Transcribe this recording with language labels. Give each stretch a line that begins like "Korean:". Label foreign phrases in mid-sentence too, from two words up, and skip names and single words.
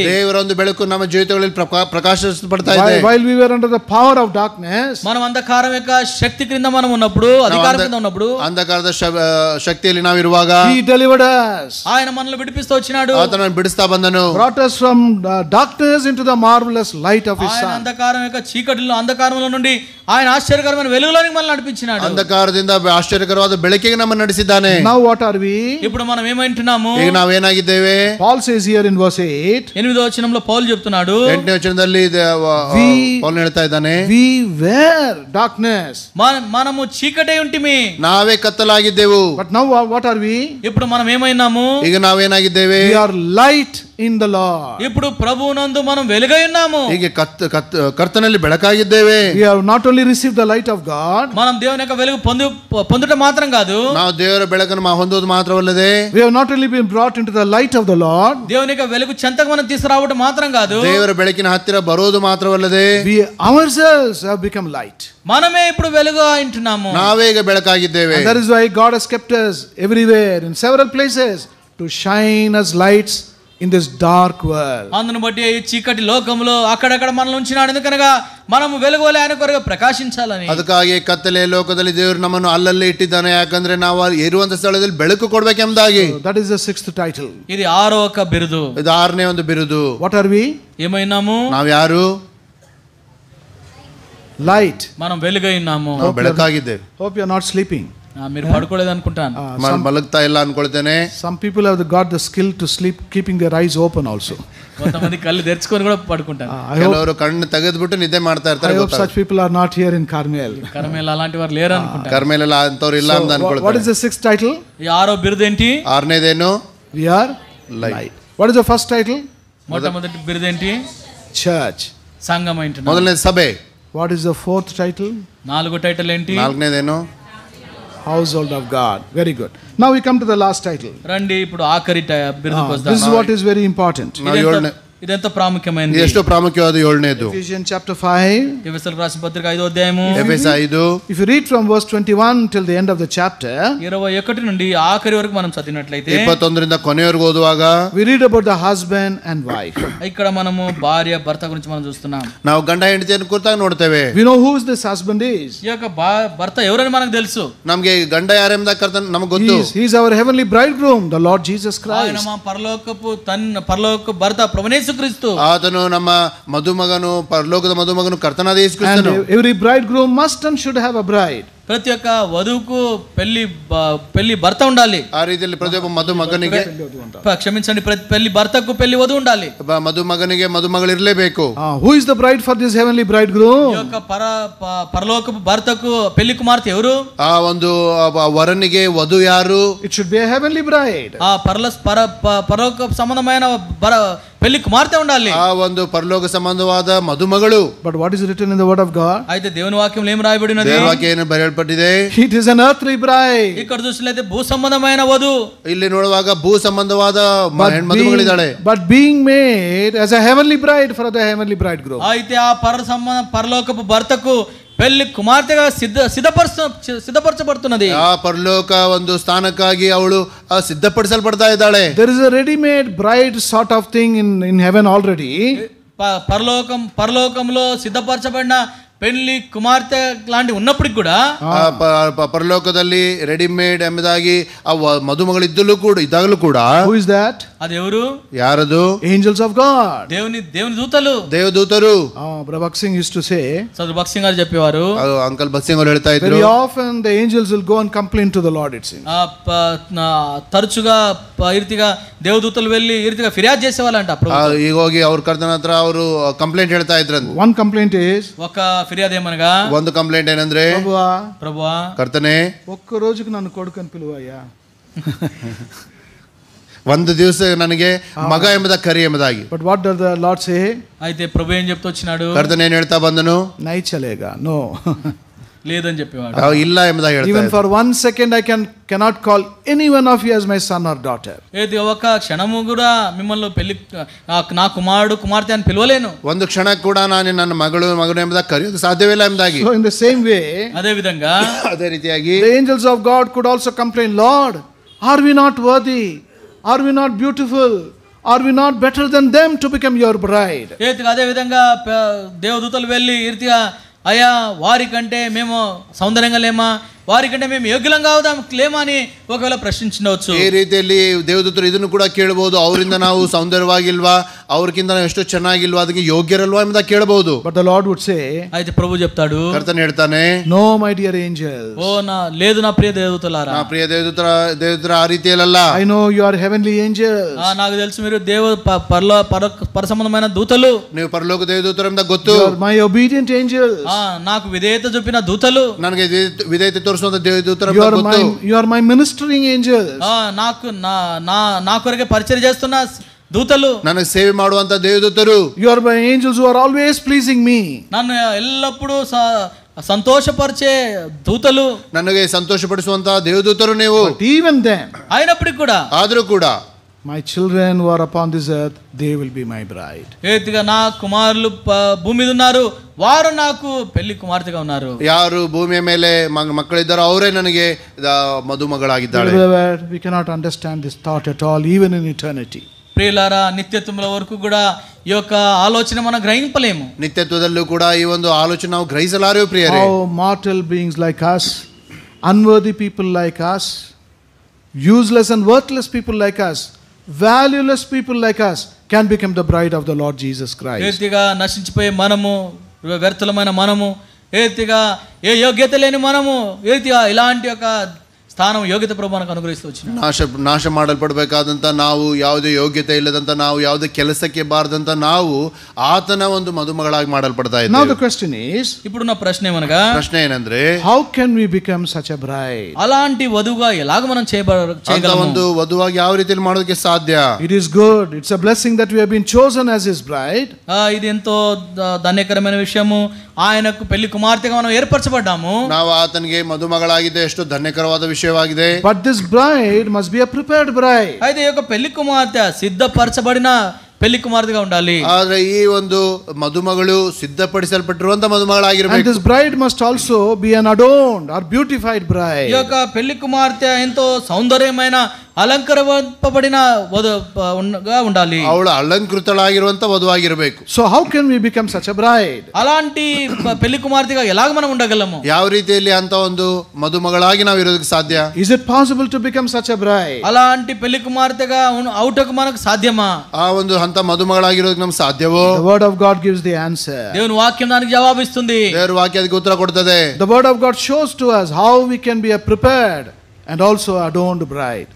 Kannada: ದೇವರ ಒಂದು ಬೆಳಕು ನಮ್ಮ ಜೀವಿತಗಳಲ್ಲಿ ಪ್ರಕಾಶಿಸಲ್ಪಡ್ತಾ ಇದೆ.
English: While we were under the power of darkness,
Telugu: మనం అంధకారం యొక్క శక్తి క్రింద మనం ఉన్నప్పుడు, అధికారం కింద ఉన్నప్పుడు,
Kannada: ಅಂಧಕಾರದ ಶಕ್ತಿಯಲ್ಲಿ ನಾವಿರುವಾಗ
English: he delivered us.
Telugu: ఆయన మనల్ని విడిపిస్తూ వచ్చినాడు.
Kannada: ಆತನನ್ನು ಬಿಡಿಸ್ತಾ ಬಂದನು.
English: Brought us from darkness into the marvelous light of his son.
Telugu: అంధకారం యొక్క చీకటిలో, అంధకారంలో నుండి ఆయన ఆశ్చర్యకరమైన వెలుగులోనికి మనల్ని నడిపించినాడు.
Kannada: ಅಂಧಕಾರದಿಂದ ಆಶ್ಚರ್ಯಕರವಾದ ಬೆಳಕಿಗೆ ನಮ್ಮನ್ನು ನಡೆಸಿದ್ದಾನೆ.
English: Now what are we?
Telugu: ఇప్పుడు మనం ఏమంటున్నాము?
Kannada: ಈಗ ನಾವೇನಾಗಿದ್ದೇವೆ?
English: Paul says here in verse 8,
Telugu: 8వ వచనంలో పౌలు చెప్తున్నాడు,
Kannada: 8ನೇ ವಚನದಲ್ಲಿ ಪೌಲ್ ಹೇಳ್ತಾ ಇದ್ದಾನೆ,
English: we were darkness.
Telugu: మనము చీకటే ఉంటిమి,
Kannada: ನಾವೇ ಕತ್ತಲಾಗಿದ್ದೆವು.
English: But now what are we?
Telugu: ఇప్పుడు మనం ఏమైనాము?
Kannada: ಈಗ ನಾವೇನಾಗಿದ್ದೇವೆ?
English: We are light in the Lord.
Telugu: ఇప్పుడు ప్రభువునందు మనం వెలుగై ఉన్నాము.
Kannada: ಹೀಗೆ ಕರ್ತನಲ್ಲಿ ಬೆಳಕಾಗಿದ್ದೇವೆ.
English: We have not only received the light of God,
Telugu: మనం దేవుని యొక్క వెలుగు పొందుట మాత్రం కాదు,
Kannada: ನಾವು ದೇವರ ಬೆಳಕನ್ನು ಹೊಂದುವುದು ಮಾತ್ರವಲ್ಲದೆ,
English: we have not only been brought into the light of the Lord,
Telugu: దేవుని యొక్క వెలుగు చెంతకు మనం తీసుకురావడం మాత్రం కాదు,
Kannada: ದೇವರ ಬೆಳಕಿನ ಹತ್ತಿರ ಬರೋದು ಮಾತ್ರವಲ್ಲದೆ,
English: we ourselves have become light.
Telugu: మనమే ఇప్పుడు వెలుగు అంటున్నాము.
Kannada: ನಾವೇ ಈಗ ಬೆಳಕಾಗಿದ್ದೇವೆ.
English: And that is why God has kept us everywhere in several places to shine as lights in this dark world.
Telugu: అందును బట్టి ఈ చీకటి లోకంలో అక్కడక్కడ మనల్ని ఉంచినాడు, ఎందుకనగా మనము వెలుగువలే ఆయన కొరకు ప్రకాశించాలని.
Kannada: ಅದಕ್ಕಾಗಿ ಕತ್ತಲೆ ಲೋಕದಲ್ಲಿ ದೇವರು ನಮ್ಮನ್ನು ಅಲ್ಲಲ್ಲೇ ಇಟ್ಟಿದ್ದಾನೆ. ಯಾಕಂದ್ರೆ ನಾವು ಇರುವಂತ ಸ್ಥಳದಲ್ಲಿ ಬೆಳಕು ಕೊಡ್ಬೇಕೆಂಬುದಾಗಿ.
English: That is the sixth title.
Telugu: ఇది 6వ బిరుదు.
Kannada: ಇದು 6ನೇ ಒಂದು ಬಿರುದು.
English: What are we?
Telugu: ఏమైనాము?
Kannada: ನಾವು ಯಾರು?
English: Light.
Telugu: మనం వెలుగై ఉన్నాము.
Kannada: ನಾವು ಬೆಳಕಾಗಿದ್ದೇವೆ.
English: Hope you are not sleeping.
Telugu: మీరు పడుకోలేదు అనుకుంటాను.
Kannada: ಮಲಗ್ತಾ ಇಲ್ಲ ಅನ್ಕೊಳ್ತೇನೆ.
English: Some people have got the skill to sleep keeping their eyes open also.
Telugu: కొంతమంది కళ్ళు తెరుచుకొని కూడా పడుకుంటారు.
Kannada: ಕೆಲವರು ಕಣ್ಣು ತೆಗೆದ್ಬಿಟ್ಟು ನಿದ್ದೆ ಮಾಡ್ತಾ ಇರ್ತಾರೆ.
English: I hope such people are not here in Carmel.
Telugu: కర్మేల్ అలాంటి వారు లేరు అనుకుంటారు.
Kannada: ಕರ್ಮೇಲೆಲ್ಲ ಅಂತವ್ರು ಇಲ್ಲ ಅಂತ ಅನ್ಕೊಳ್ತಾರೆ.
English: What is the sixth title?
Telugu: ఈ 6వ బిరుదు ఏంటి?
Kannada: 6ನೇದೇನು?
English: We are light. What is the first title?
Telugu: మొట్టమొదటి బిరుదు ఏంటి?
English: Church.
Telugu: సంఘం ఏంటి?
Kannada: ಮೊದಲನೇ ಸಭೆ.
English: What is the fourth title?
Telugu: 4వ టైటిల్ ఏంటి?
Kannada: 4ನೇದೇನು?
English: Household of God. Very good. Now we come to the last title.
Telugu: రండి ఇప్పుడు ఆఖరి బిరుదుకు వస్తాం.
English: This is what is very important.
Telugu: ఇదెంత ప్రాముఖ్యమైనది.
Kannada: ಎಷ್ಟು ಪ್ರಾಮುಖ್ಯವಾದ 7ನೇದು.
English: Ephesians chapter 5.
Telugu: ఎఫెసీయులకు రాసిన పత్రిక 5వ అధ్యాయము.
Kannada: ಎಫೆಸ 5.
English: If you read from verse 21 till the end of the chapter,
Telugu: 21 నుండి ఆఖరి వరకు మనం చదివినట్లయితే
Kannada: 21ರಿಂದ ಕೊನೆಯವರೆಗೂ ಓದುವಾಗ
English: we read about the husband and wife.
Telugu: ఇక్కడ మనము భార్య భర్త గురించి మనం చూస్తున్నాం.
Kannada: ನಾವು ಗಂಡ ಹೆಂಡತಿಯನ್ನು ಕುರಿತಾಗ ನೋಡ್ತೇವೆ.
English: We know who this husband is.
Telugu: ఈ యొక్క భర్త ఎవరని మనకు తెలుసు.
Kannada: ನಮಗೆ ಗಂಡ ಯಾರೆಂಬುದಾಗಿ ಕರ್ತನ ನಮಗೆ ಗೊತ್ತು.
English: He is our heavenly bridegroom, the Lord Jesus Christ.
Telugu: ఆయన మా పరలోక భర్త ప్రభువు యేసుక్రీస్తు.
Kannada: ಆತನು ನಮ್ಮ ಮದುಮಗನು, ಪರಲೋಕದ ಮದುಮಗನು ಕರ್ತನಾದ ಯೇಸು ಕ್ರಿಸ್ತನು.
English: And every bridegroom must and should have a bride.
Telugu: ప్రతి ఒక్క వధువుకు పెళ్లి భర్త ఉండాలి.
Kannada: ಆ ರೀತಿಯಲ್ಲಿ ಪ್ರತಿಯೊಬ್ಬ ಮದುಮಗನಿಗೆ,
Telugu: క్షమించండి, పెళ్లి భర్తకు పెళ్లి వధువు ఉండాలి.
Kannada: ಮದುಮಗನಿಗೆ ಮದುಮಗಳು ಇರಲೇಬೇಕು.
English: Who is the bride for this heavenly bridegroom?
Telugu: ఈ యొక్క పరలోకపు భర్తకు పెళ్లి కుమార్తె ఎవరు?
Kannada: ಆ ಒಂದು ವರನಿಗೆ ವಧು ಯಾರು?
English: It should be a heavenly bride.
Telugu: ఆ పరలోక సంబంధమైన పెళ్లి కుమార్తె ఉండాలి.
Kannada: ಆ ಒಂದು ಪರಲೋಕ ಸಂಬಂಧವಾದ ಮದುಮಗಳು.
English: But what is written in the word of God?
Telugu: అయితే దేవుని వాక్యంలో ఏం రాయబడినది?
Kannada: ದೇವರ ವಾಕ್ಯ ಏನು ಬರೆಯಲ್ಪಟ್ಟಿದೆ?
English: It is an earthly bride.
Telugu: ఇక్కడ చూసినట్లయితే భూ సంబంధమైన వధు.
Kannada: ಇಲ್ಲಿ ನೋಡುವಾಗ ಭೂ ಸಂಬಂಧವಾದ ಮದುಮಗಳಿದ್ದಾಳೆ.
English: But being made as a heavenly bride for the heavenly bridegroom.
Telugu: అయితే ఆ పరలోకపు భర్తకు పెళ్లి కుమార్తెగా సిద్ధపరచబడుతున్నది.
Kannada: ಆ ಪರಲೋಕ ಒಂದು ಸ್ಥಾನಕ್ಕಾಗಿ ಅವಳು ಸಿದ್ಧಪಡಿಸಲ್ಪಡ್ತಾ ಇದ್ದಾಳೆ.
English: There is a ready made bride sort of thing in heaven already.
Telugu: పరలోకంలో సిద్ధపరచబడిన పెళ్లి కుమార్తె లాంటి ఉన్నప్పటికి కూడా
Kannada: పరలోకದಲ್ಲಿ ರೆಡಿಮೇಡ್ ಎಂಬುದಾಗಿ ಆ ಮದುಮಗಳಿದ್ದಲು ಕೂಡ ಇದ್ದಾಗಲೂ ಕೂಡ
English: who is that?
Telugu: అది ఎవరు?
Kannada: ಯಾರದು?
English: Angels of God.
Telugu: దేవుని దూతలు,
Kannada: ದೇವದೂತರು.
English: Brother Bhakt Singh used to say,
Telugu: సోదరు భక్త్ సింగ్ గారు చెప్పేవారు,
Kannada: అంకల్ భక్త్ సింగ్ గారు ಹೇಳ್ತಾ ఇದ್ರು,
English: very often the angels will go and complain to the Lord, it seems.
Telugu: తరచుగా ఈ రీతిగా దేవదూతలు వెళ్ళి ఈ రీతిగా ఫిర్యాదు చేసేవాళ్ళంట.
Kannada: ಈಗ ಹೋಗಿ ಅವ್ರ ಕರ್ತನ ಹತ್ರ ಅವರು ಕಂಪ್ಲೇಂಟ್ ಹೇಳ್ತಾ ಇದ್ರಂತೆ.
English: One complaint is,
Telugu: ఒక ఫిర్యాదు ఏమనగా,
Kannada: ಒಂದು ಕಂಪ್ಲೇಂಟ್ ಏನಂದ್ರೆ,
Telugu: ప్రభువా
Kannada: ಕರ್ತನೆ
Telugu: ఒక్క రోజుకి నన్ను కొడుకని పిలువయ్యా,
Kannada: ಒಂದು ದಿವಸ ನನಗೆ ಮಗ ಎಂಬುದ ಕರಿ ಎಂಬುದಾಗಿ.
English: But what does the Lord say?
Telugu: అయితే ప్రభు ఏం చెప్తూ వచ్చినాడు?
Kannada: ಕರ್ತನೆ ಏನ್ ಹೇಳ್ತಾ ಬಂದನು?
Hindi: नहीं चलेगा, నో,
Telugu: లేదని చెప్పేవాడు.
Kannada: ಇಲ್ಲ ಎಂಬುದಾಗಿ ಹೇಳ್ತಾ.
English: Even for 1 second I cannot call any one of you as my son or daughter.
Telugu: ఏది ఒక క్షణము కూడా మిమ్మల్ని పెళ్లి నా కుమారుడు కుమార్తె అని పిలవలేను.
Kannada: ಒಂದು ಕ್ಷಣ ಕೂಡ ನಾನು ನನ್ನ ಮಗನು ಎಂಬುದಾಗಿ ಕರೆಯೋದು ಸಾಧ್ಯವಿಲ್ಲ ಎಂಬುದಾಗಿ.
English: So in the same way,
Telugu: అదే విధంగా
Kannada: ಅದೇ ರೀತಿಯಾಗಿ
English: the angels of God could also complain, Lord, are we not worthy? Are we not beautiful? Are we not better than them to become your bride?
Telugu: అదే విధంగా దేవదూతలు వెళ్ళి ఈ రీతిగా, అయ్యా వారికంటే మేము సౌందర్యంగా లేమా, వారికంటే మేము యోగ్యులంగా అవుదాం లేమా అని ఒకవేళ ప్రశ్నించవచ్చు.
Kannada: ಈ ರೀತಿಯಲ್ಲಿ ದೇವದೂತರು ಇದನ್ನು ಕೂಡ ಕೇಳಬಹುದು, ಅವರಿಂದ ನಾವು ಸೌಂದರ್ಯವಾಗಿಲ್ವಾ, ಅವ್ರಕ್ಕಿಂತ ನಾವು ಎಷ್ಟು ಚೆನ್ನಾಗಿಲ್ವಾ, ಅದಕ್ಕೆ ಯೋಗ್ಯರಲ್ವಾ ಎಂಬುದಾಗಿ ಕೇಳಬಹುದು.
English: But the Lord would say,
Telugu: అయితే ప్రభు చెప్తాడు,
Kannada: ಕರ್ತನ ಹೇಳ್ತಾನೆ,
English: no my dear angels,
Telugu: లేదు నా ప్రియ దేవదూతలారా, నా ప్రియ
Kannada: ದೇವದೂತರ ಆ ರೀತಿಯಲ್ಲ.
English: I know you are heavenly angels.
Telugu: నాకు తెలుసు మీరు పర సంబంధమైన దూతలు,
Kannada: ನೀವು ಪರಲೋಕ ದೇವದೂತರು ಎಂಬ ಗೊತ್ತು.
English: You are my obedient angels.
Telugu: నాకు విధేయత చూపిన దూతలు,
Kannada: ನನಗೆ ವಿಧೇಯತೆ ತೋರಿಸುವಂತ ದೇವದೂತರು
English: you
Kannada: ಎಂಬ ಗೊತ್ತು.
English: you are my ministering angels.
Telugu: నాకు నా కొరకే పరిచయం చేస్తున్న దూతలు,
Kannada: ನನಗೆ ಸೇವೆ ಮಾಡುವಂತ ದೇವದೂತರು.
English: You are my angels who are always pleasing me.
Telugu: నన్ను ఎల్లప్పుడూ సంతోషపరిచే దూతలు,
Kannada: ನನಗೆ ಸಂತೋಷಪಡಿಸುವಂತ ದೇವದೂತರು ನೀವು.
English: But even then,
Telugu: అయినప్పటికీ కూడా,
Kannada: ಆದರೂ ಕೂಡ
English: my children who are upon this earth, they will be my bride.
Telugu: ఏతిగా నా కుమారులు భూమి మీద ఉన్నారు, వారు నాకు పెళ్లి కుమార్తెగా ఉన్నారు.
Kannada: ಯಾರು ಭೂಮಿಯ ಮೇಲೆ ಮಕ್ಕಳಿದ್ದಾರೋ ಅವರೇ ನನಗೆ ಮದುಮಗಳಾಗಿದ್ದಾಳೆ.
English: We cannot understand this thought at all, even in eternity.
Telugu: ప్రియులారా, నిత్యత్వముల వరకు కూడా ఈ యొక్క ఆలోచన మనం గ్రహింపలేము.
Kannada: ನಿತ್ಯತ್ವದಲ್ಲೂ ಕೂಡ ಈ ಒಂದು ಆಲೋಚನೆ ನಾವು ಗ್ರಹಿಸಲಾರೆವು ಪ್ರಿಯರೇ.
English: How mortal beings like us, unworthy people like us, useless and worthless people like us, valueless people like us can become the bride of the Lord Jesus Christ.
Telugu: ఏతిగా నశించిపోయే మనము, వ్యర్థులమైన మనము, ఏతిగా ఏ యోగ్యత లేని మనము, ఏతిగా ఇలాంటి ఒక స్థానం యోగ్యత ప్రభు మనకు అనుగ్రహిస్తూ వచ్చిన
Kannada: ನಾಶ ಮಾಡಲ್ಪಡಬೇಕಾದಂತ ನಾವು, ಯಾವುದೇ ಯೋಗ್ಯತೆ ಇಲ್ಲದಂತ ನಾವು, ಯಾವುದೇ ಕೆಲಸಕ್ಕೆ ಬಾರದಂತ ನಾವು ಆತನ ಒಂದು ಮದುಮಗಳಾಗಿ ಮಾಡಲ್ಪಡ್ತಾ ಇದ್ದೇವೆ.
English: Now the question is,
Telugu: ఇప్పుడున్న ప్రశ్న ఏమనగా,
Kannada: ಪ್ರಶ್ನೆ ಏನಂದ್ರೆ,
English: how can we become such a bride?
Telugu: అలాంటి వధువుగా ఎలాగ మనం చేయగలము?
Kannada: ಒಂದು ವಧುವಾಗಿ ಯಾವ ರೀತಿಯಲ್ಲಿ ಮಾಡೋದಕ್ಕೆ ಸಾಧ್ಯ?
English: It is good, it's a blessing that we have been chosen as his bride.
Telugu: ఇది ఎంతో ధన్యకరమైన విషయము, ఆయనకు పెళ్లి కుమార్తెగా మనం ఏర్పరచబడ్డాము.
Kannada: ನಾವು ಆತನಿಗೆ ಮದುಮಗಳಾಗಿದ್ದೆ, ಎಷ್ಟು ಧನ್ಯಕರವಾದ ವಿಷಯವಾಗಿದೆ.
English: But this bride must be a prepared bride.
Telugu: అయితే ఈ యొక్క పెళ్లి కుమార్తె సిద్ధపరచబడిన పెళ్లి కుమార్తెగా ఉండాలి.
Kannada: ಆದ್ರೆ ಈ ಒಂದು ಮದುಮಗಳು ಸಿದ್ಧಪಡಿಸಲ್ಪಟ್ಟಿರುವಂತ ಮದುಮಗಳಾಗಿರಬೇಕು.
English: And this bride must also be an adorned or beautified bride.
Telugu: ఈ యొక్క పెళ్లి కుమార్తె ఎంతో సౌందర్యమైన అలంకరింపబడిన వధువుగా ఉండాలి.
Kannada: ಅವಳು ಅಲಂಕೃತಳಾಗಿರುವಂತ ವಧುವಾಗಿರಬೇಕು.
English: So how can we become such a bride?
Telugu: అలాంటి పెళ్లి కుమార్తెగా ఎలాగ మనం ఉండగలము?
Kannada: ಯಾವ ರೀತಿಯಲ್ಲಿ ಅಂತ ಒಂದು ಮದುಮಗಳಾಗಿ ನಾವು ಇರೋದಕ್ಕೆ ಸಾಧ್ಯ?
English: Is it possible to become such a bride?
Telugu: అలాంటి పెళ్లి కుమార్తెగా అవుటకు మనకు సాధ్యమా?
Kannada: ಆ ಒಂದು ಹಂತ ಮದುಮಗಳಾಗಿರೋದಕ್ಕೆ ನಮ್ಗೆ ಸಾಧ್ಯವೋ?
English: The word of God gives the answer.
Telugu: దేవుని వాక్యం దానికి జవాబిస్తుంది.
Kannada: ದೇವರ ವಾಕ್ಯ ಅದಕ್ಕೆ ಉತ್ತರ ಕೊಡ್ತದೆ.
English: The word of God shows to us how we can be a prepared and also adorned bride.